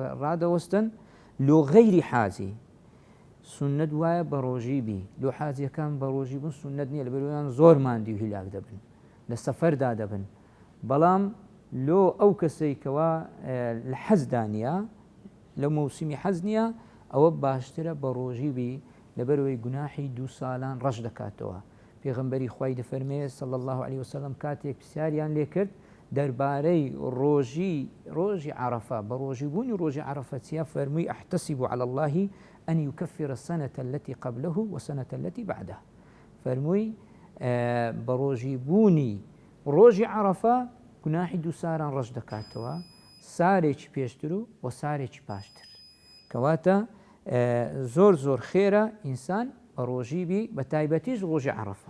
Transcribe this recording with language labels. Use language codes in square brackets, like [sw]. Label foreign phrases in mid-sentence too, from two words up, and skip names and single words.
[ckb] ڕادەوەستن لۆ غەیری حاجی سنت وایە بە ڕۆژی بی لۆ حاجیەکان بە ڕۆژی بوون سنت نییە لەبەرەوەیان زۆر ماندی و هیلاک دەبن لە سەفەردا دەبن بەڵام لۆ ئەو کەسەی کەوا لە حەزدا نیە لە مەوسیمی حەز نییە ئەوە باشترە بە ڕۆژی بی لەبەرەوەی گوناحی 2 ساڵان ڕەش دەکاتەوە پێغەمبەری خوای دەفەرمێ [ar] صلی الله علیه وسلم [ckb] کاتێک پرسیاریان لێ کرد دەربارەی ڕۆژی عەرەفە بە ڕۆژی بوونی ڕۆژی عەرەفە چیە فەرمووی [ar] ئەحتەسیب علی الله أن يكفر السنة التي قبله والسنة التي بعده [ckb] فەرمووی بە ڕۆژی بوونی ڕۆژی عەرەفە گوناحی 2 ساران ڕەش دەکاتەوە سارێکی پێشتر و سارێکی پاشتر کەواتە زۆر خێرە ئینسان بە ڕۆژی بی بە تایبەتیش ڕۆژی عەرەفە